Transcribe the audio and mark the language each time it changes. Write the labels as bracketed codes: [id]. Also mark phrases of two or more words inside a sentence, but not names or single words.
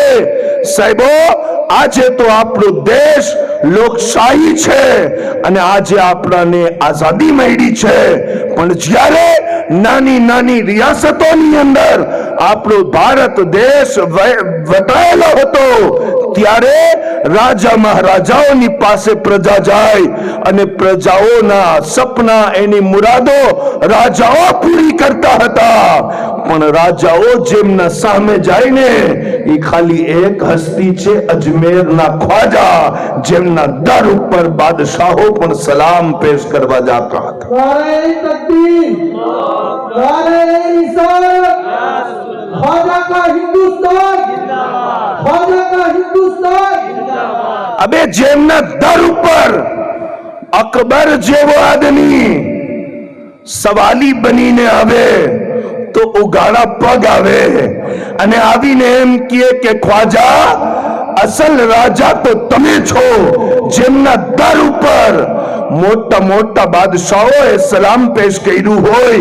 [gu] સાહેબો, આજે તો આપણો દેશ લોકશાહી છે અને આજે આપણને આઝાદી મળી છે, પણ જ્યારે નાની નાની રિયાસતોની અંદર આપણો ભારત દેશ વટાયેલો હતો ત્યારે રાજા મહારાજાઓની પાસે પ્રજા જાય અને પ્રજાઓના સપના, એની મુરાદો રાજાઓ પૂરી કરતા હતા. પણ રાજાઓ જેમના સામે જાય ને એ ખાલી એક હસ્તી છે, અજમેરના ખ્વાજા, જેમના દર ઉપર બાદશાહો પણ સલામ પેશ કરવા જતા હતા. [hi] नारे तकबीर, नारे रिसालत, ख्वाजा का हिंदुस्तान, ख्वाजा का हिंदुस्तान. [gu] અબે જેમના દર ઉપર અકબર જેવો આદમી સવાલી બનીને આવે તો ઉગાડા પગ આવે અને આવીને એમ કહે કે ખ્વાજા, અસલ રાજા તો તમે છો. જેમના દર ઉપર મોટા મોટા બાદશાહોએ સલામ પેશ કર્યું હોય.